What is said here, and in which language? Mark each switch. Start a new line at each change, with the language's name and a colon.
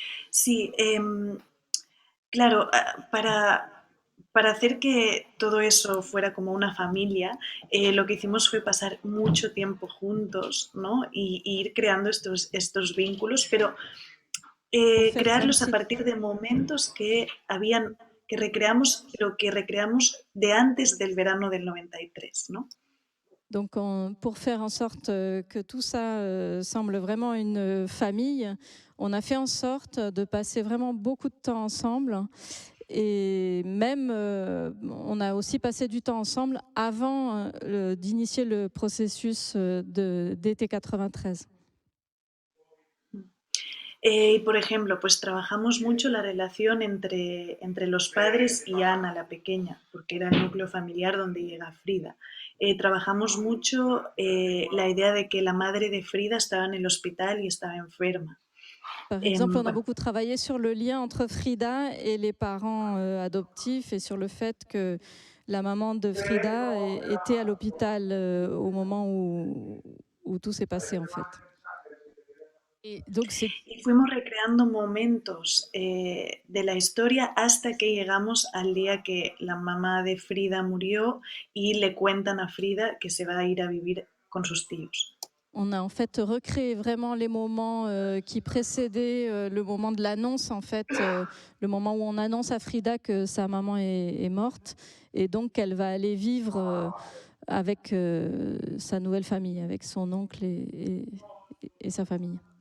Spanish: Sí, claro, para hacer que todo eso fuera como una familia, lo que hicimos fue pasar mucho tiempo juntos, ¿no? Y ir creando estos vínculos, pero crearlos a partir de momentos que recreamos, pero que recreamos de antes del verano del 93, ¿no?
French: Donc, pour faire en sorte que tout ça semble vraiment une famille, on a fait en sorte de passer vraiment beaucoup de temps ensemble. Et même, on a aussi passé du temps ensemble avant d'initier le processus d'été 93.
Spanish: Por ejemplo, pues trabajamos mucho la relación entre los padres y Ana, la pequeña, porque era el núcleo familiar donde llega Frida. Trabajamos mucho la idea de que la madre de Frida estaba en el hospital y estaba enferma.
French: Par exemple, on a beaucoup travaillé sur le lien entre Frida et les parents adoptifs et sur le fait que la maman de Frida était à l'hôpital au moment où tout s'est passé en fait.
Spanish: Y fuimos recreando momentos de la historia hasta que llegamos al día que la mamá de Frida murió y le cuentan a Frida que se va a ir a vivir con sus tíos.
French: On a en fait recréé vraiment les moments qui précédaient le moment de l'annonce, en fait, le moment où on annonce à Frida que sa maman est morte et donc qu'elle va aller vivre avec sa nouvelle famille, avec son oncle et sa famille.